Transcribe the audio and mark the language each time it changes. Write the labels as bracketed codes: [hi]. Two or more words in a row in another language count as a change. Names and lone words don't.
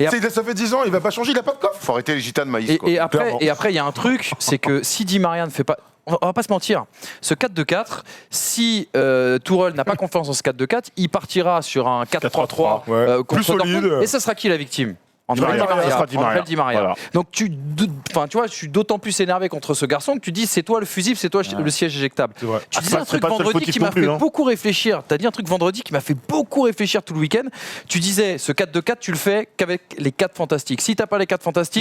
[fr] Ça fait 10 ans, il va pas changer, il a pas de coffre. Faut arrêter les gitanes maïs quoi. Et après, Clairement. il y a un truc, c'est que si Di Maria ne fait pas. On va pas se mentir, ce 4-2-4, si Tourelle n'a pas confiance dans ce 4-2-4, il partira sur un 4-3-3 Ouais. contre Plus solide. Dortmund. Et ça sera qui la victime? André Di Maria. Di Ce sera Di Maria. André Di Maria. Voilà. Donc tu vois, je suis d'autant plus énervé contre ce garçon que tu dis c'est toi le fusible, c'est toi le siège éjectable. C'est vrai. Tu Ah, disais un c'est truc pas le seul vendredi fautif qui m'a non plus, fait hein. beaucoup réfléchir. Tu as dit un truc vendredi qui m'a fait beaucoup réfléchir tout le week-end. Tu disais ce 4-2-4, tu le fais qu'avec les 4 fantastiques. Si t'as pas les 4 fantastiques,